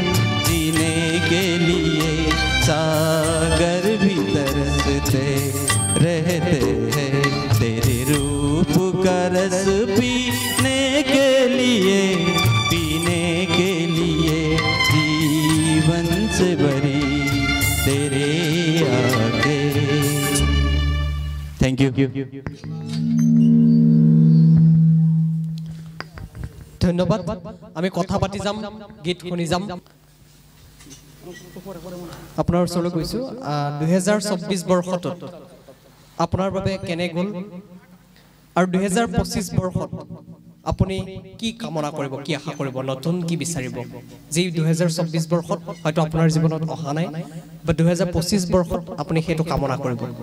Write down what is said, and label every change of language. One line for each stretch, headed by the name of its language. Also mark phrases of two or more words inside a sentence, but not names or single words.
Hindi: सागर भी तरसते रहते हैं तेरे रूप का रस पीने के लिए जीवन से भरी तेरे आगे
English: thank you
Assamese: ধন্যবাদ আমি কথা পাতি যাম গীত শুনি যাম আপোনাৰ ওচৰলৈ গৈছো 2024 বৰ্ষত আপোনাৰ বাবে কেনে গ'ল আৰু 2025 বৰ্ষত আপুনি কি কামনা কৰিব কি আশা কৰিব নতুন কি বিচাৰিব যি 2024 বৰ্ষত হয়তো আপোনাৰ জীৱনত অহা নাই বা 2025 বৰ্ষত আপুনি হেতু কামনা কৰিব